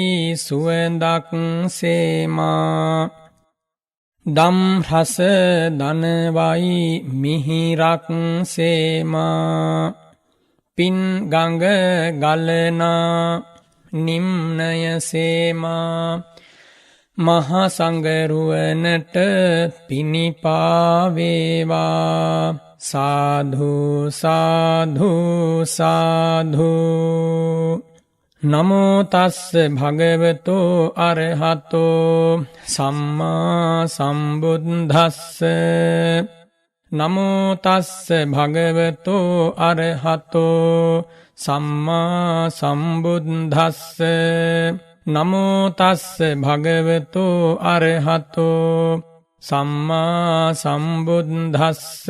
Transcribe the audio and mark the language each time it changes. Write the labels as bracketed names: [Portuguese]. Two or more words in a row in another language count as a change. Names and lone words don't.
[Sinhala] සුවඳක් සේමා දම් රස දනවයි මිහිරක් සේමා පින් ගඟ ගලනා නිම්නය සේමා මහා සංගරුවනට පිනිපා වේවා සාධු සාධු සාධු [Pali] නමෝ තස්ස භගවතෝ අරහතෝ සම්මා සම්බුද්දස්ස නමෝ තස්ස භගවතෝ අරහතෝ සම්මා සම්බුද්දස්ස නමෝ තස්ස භගවතෝ අරහතෝ සම්මා සම්බුද්දස්ස